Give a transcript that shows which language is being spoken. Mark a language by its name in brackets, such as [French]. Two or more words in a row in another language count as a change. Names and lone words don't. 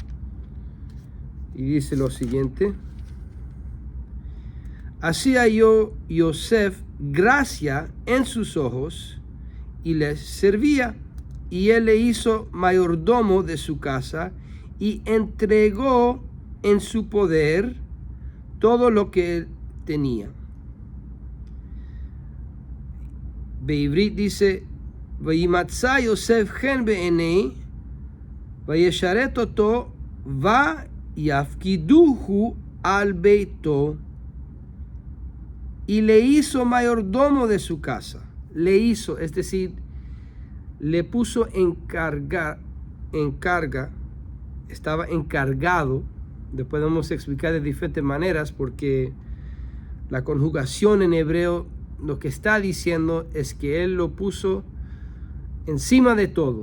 [Spanish] y dice lo siguiente: así halló Yosef gracia en sus ojos y les servía, y él le hizo mayordomo de su casa y entregó en su poder todo lo que él tenía. Beivrit dice: [Hebrew] וימצא יוסף חן בעיניו, וישרת אתו, ויפקדהו על ביתו. [Spanish] Y le hizo mayordomo de su casa. Le hizo, es decir, le puso encarga, estaba encargado. Después podemos explicar de diferentes maneras, porque la conjugación en hebreo lo que está diciendo es que él lo puso encima de todo.